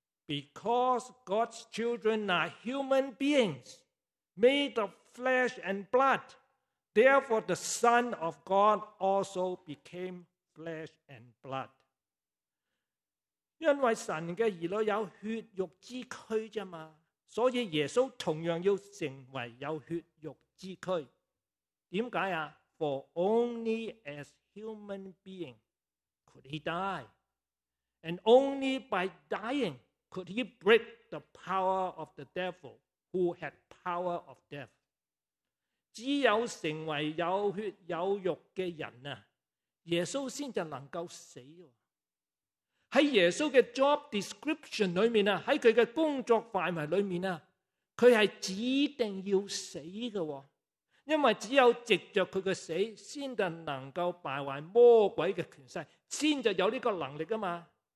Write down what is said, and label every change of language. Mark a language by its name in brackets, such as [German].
[English] Because God's children are human beings made of flesh and blood, therefore the Son of God also became flesh and blood. [Cantonese] 因为神的儿女有血肉之躯啫嘛，所以耶稣同样要成为有血肉之躯。点解啊？ [English] For only as human being could he die, and only by dying. Could he break the power of the devil who had power of death? [Cantonese] 只有成为有血有肉的人，耶稣才能够死。在耶稣的 [English] job description [Cantonese] 里面，在他的工作范围里面，他是指定要死的，因为只有藉着他的死才能够败坏魔鬼的权势，才有这个能力嘛。